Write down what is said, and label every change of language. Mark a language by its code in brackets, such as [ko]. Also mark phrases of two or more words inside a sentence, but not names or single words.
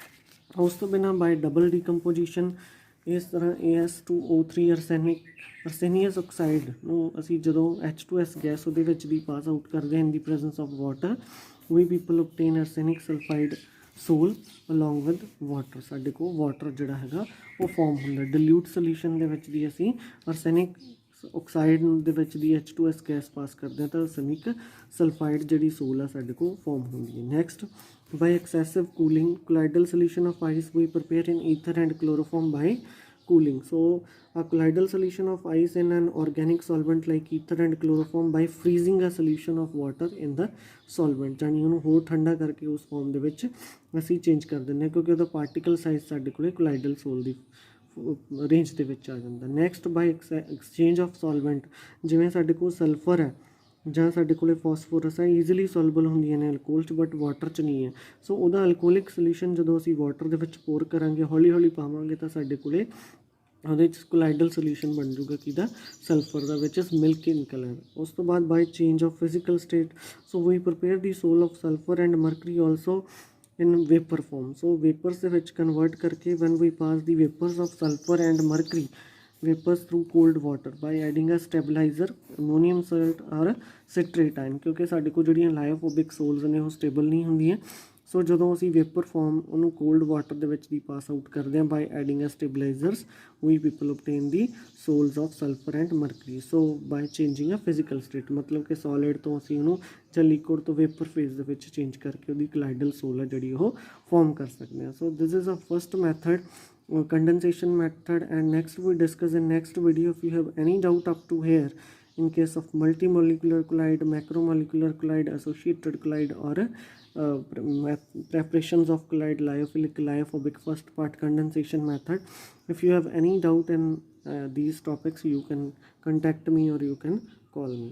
[pa] ਉਸ ਤੋਂ ਬਿਨਾਂ [en] by double decomposition [pa] ਇਸ ਤਰ੍ਹਾਂ [en] AS2O3 arsenious oxide [pa] ਨੂੰ ਅਸੀਂ ਜਦੋਂ [en] H2S gas [pa] ਉਹਦੇ ਵਿੱਚ ਦੀ [en] pass out [pa] ਕਰਦੇ ਹਾਂ [en] in the presence of water, we people obtain arsenic sulphide sol along with water. [pa] ਸਾਡੇ ਕੋਲ ਵਾਟਰ ਜਿਹੜਾ ਹੈਗਾ ਉਹ ਫਾਰਮ ਹੁੰਦਾ [en] dilute solution [pa] ਦੇ ਵਿੱਚ ਦੀ, ਅਸੀਂ [en] arsenic oxide [pa] ਦੇ ਵਿੱਚ ਦੀ [en] H2S gas pass [pa] ਕਰਦੇ ਹਾਂ ਤਾਂ [en] arsenic sulphide [pa] ਜਿਹੜੀ ਸੋਲ ਆ ਸਾਡੇ ਕੋਲ ਫਾਰਮ ਹੁੰਦੀ ਹੈ। [en] next by excessive cooling colloidal solution of ice we prepare in ether and chloroform by cooling। So a colloidal solution of ice in an organic solvent like ether and chloroform by freezing a solution of water in the solvent, [pa] ਜਾਨੀ ਉਹਨੂੰ ਹੋਰ ਠੰਡਾ ਕਰਕੇ ਉਸ ਫਾਰਮ ਦੇ ਵਿੱਚ ਅਸੀਂ ਚੇਂਜ ਕਰ ਦਿੰਦੇ ਹਾਂ, ਕਿਉਂਕਿ ਉਹਦਾ [en] particle size [pa] ਸਾਡੇ ਕੋਲ [en] colloidal sol [pa] ਦੀ ਰੇਂਜ ਦੇ ਵਿੱਚ ਆ ਜਾਂਦਾ। [en] next by exchange of solvent, [pa] ਜਿਵੇਂ ਸਾਡੇ ਕੋਲ ਸਲਫਰ ਹੈ ਜਾਂ ਸਾਡੇ ਕੋਲ ਫੋਸਫੋਰਸ ਹੈ, [en] easily soluble [pa] ਹੁੰਦੀਆਂ ਨੇ ਅਲਕੋਹਲ 'ਚ, [en] but water [pa] 'ਚ ਨਹੀਂ ਹੈ। ਸੋ ਉਹਦਾ [en] alcoholic solution [pa] ਜਦੋਂ ਅਸੀਂ ਵਾਟਰ ਦੇ ਵਿੱਚ ਪੋਰ ਕਰਾਂਗੇ, ਹੌਲੀ ਹੌਲੀ ਪਾਵਾਂਗੇ, ਤਾਂ ਸਾਡੇ ਕੋਲ ਉਹਦੇ 'ਚ [en] colloidal solution [pa] ਬਣ ਜੂਗਾ ਕਿਹਦਾ, ਸਲਫਰ ਦਾ, [en] which is milk in colour. [pa] ਉਸ ਤੋਂ ਬਾਅਦ [en] by change of physical state, so we prepare the sol of sulphur and mercury also in vapor form। so vapors [pa] ਦੇ ਵਿੱਚ ਕਨਵਰਟ ਕਰਕੇ [en] when we pass the vapors of sulfur and mercury vapors through cold water by adding a stabilizer ammonium salt or citrate ion, [pa] ਕਿਉਂਕਿ ਸਾਡੇ ਕੋਲ ਜਿਹੜੀਆਂ [en] lyophobic sols [pa] ਨੇ ਉਹ ਸਟੇਬਲ ਨਹੀਂ ਹੁੰਦੀਆਂ। ਸੋ ਜਦੋਂ ਅਸੀਂ [en] vapour form ਉਹਨੂੰ cold water [pa] ਦੇ ਵਿੱਚ ਦੀ [en] pass out [pa] ਕਰਦੇ ਹਾਂ [en] by adding a stabilizers, we people obtain the sols of sulphur and mercury. so by changing a physical state, [pa] ਮਤਲਬ ਕਿ ਸੋਲਿਡ ਤੋਂ ਅਸੀਂ ਉਹਨੂੰ ਜਾਂ ਲਿਕੁਇਡ ਤੋਂ [en] vapour phase [pa] ਦੇ ਵਿੱਚ ਚੇਂਜ ਕਰਕੇ ਉਹਦੀ [en] colloidal sol [pa] ਹੈ ਜਿਹੜੀ ਉਹ ਫਾਰਮ ਕਰ ਸਕਦੇ ਹਾਂ। [en] So this is a first method, condensation method, and next we discuss in next video. If you have any doubt up to here in case of multimolecular collide, macromolecular collide, associated collide, or preparations of collide, lyophilic, lyophobic, first part condensation method, if you have any doubt in these topics, you can contact me or you can call me.